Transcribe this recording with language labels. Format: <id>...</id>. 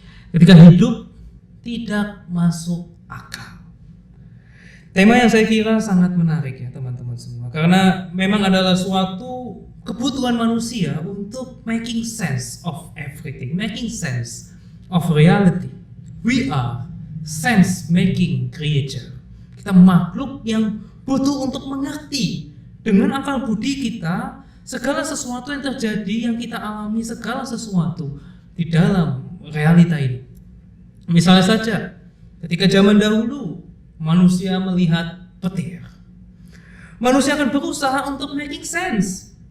<id>Ketika hidup tidak masuk akal. Tema yang saya kira sangat menarik ya teman-teman semua, karena memang adalah suatu kebutuhan manusia untuk</id> <en>making sense of everything, making sense of reality. We are sense-making creature.</en> <id>Kita makhluk yang butuh untuk mengerti dengan akal budi kita segala sesuatu yang terjadi, yang kita alami, segala sesuatu di dalam realita ini. Misalnya saja, ketika zaman dahulu manusia melihat petir, manusia akan berusaha untuk</id> <en>making sense.</en>